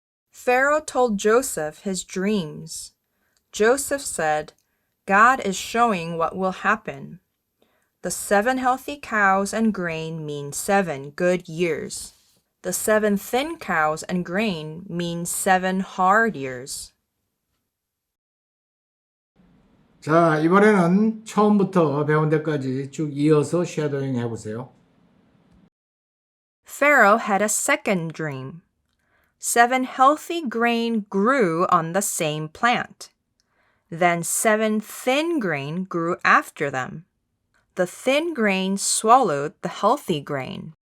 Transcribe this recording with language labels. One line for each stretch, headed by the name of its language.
English: Pharaoh told Joseph his dreams. Joseph said, God is showing what will happen. The 7 healthy cows and grain mean 7 good years. The 7 thin cows and grain mean 7 hard years.
Korean: 자, 이번에는 처음부터 배운 데까지 쭉 이어서 쉐도잉 해보세요.
English: Pharaoh had a second dream. 7 healthy grain grew on the same plant. Then 7 thin grain grew after them. The thin grain swallowed the healthy grain.